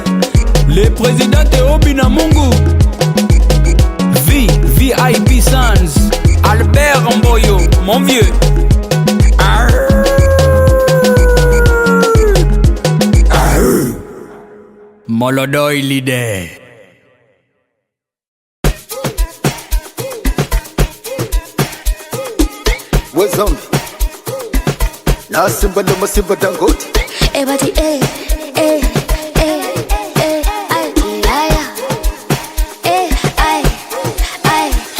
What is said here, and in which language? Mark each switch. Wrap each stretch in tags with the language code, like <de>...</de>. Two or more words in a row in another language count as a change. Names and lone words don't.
<fr>Le président Théobi Namungu. VIP Sans. Albert Mboyo, mon vieux. Molodoi leader.</fr> <en>What's on?</en> <ln>Na Simba na Masimba Dangote. Everybody, eh, eh, eh, eh, ay, ay, eh, ay, ay.</ln>